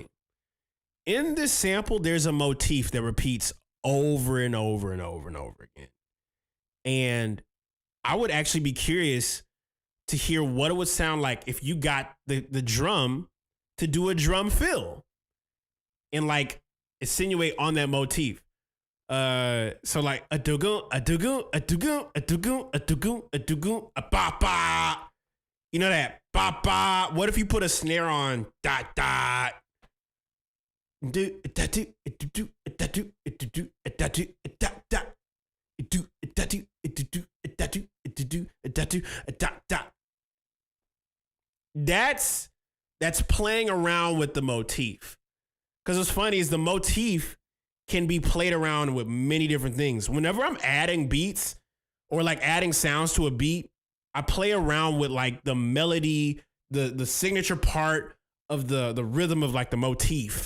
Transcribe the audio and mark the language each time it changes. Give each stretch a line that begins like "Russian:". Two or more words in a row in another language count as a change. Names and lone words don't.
English: In this sample, there's a motif that repeats over and over and over and over again. And I would actually be curious to hear what it would sound like if you got the drum to do a drum fill and like insinuate on that motif. So like a dugun, a dugun, a dugun, a dugun, a dugun, a dugun, a ba ba. You know that ba ba. What if you put a snare on dot dot? Do da do da do da do da do da do da da do da do da do da do da da. That's playing around with the motif. Because what's funny is the motif can be played around with many different things. Whenever I'm adding beats or like adding sounds to a beat, I play around with like the melody, the signature part of the rhythm of like the motif.